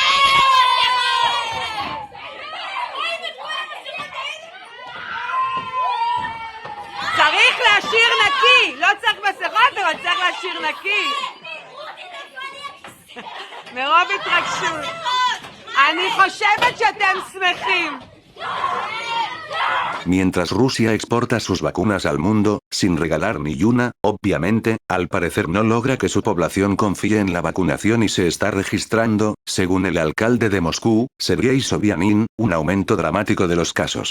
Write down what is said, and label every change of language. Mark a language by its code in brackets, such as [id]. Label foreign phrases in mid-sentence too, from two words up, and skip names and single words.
[he] צריך להשאיר נקי, לא צריך מסכות, אבל צריך להשאיר נקי. מרוב התרגשות. אני חושבת שאתם שמחים. [es] Mientras Rusia exporta sus vacunas al mundo, sin regalar ni una, obviamente, al parecer no logra que su población confíe en la vacunación y se está registrando, según el alcalde de Moscú, Sergei Sobyanin, un aumento dramático de los casos.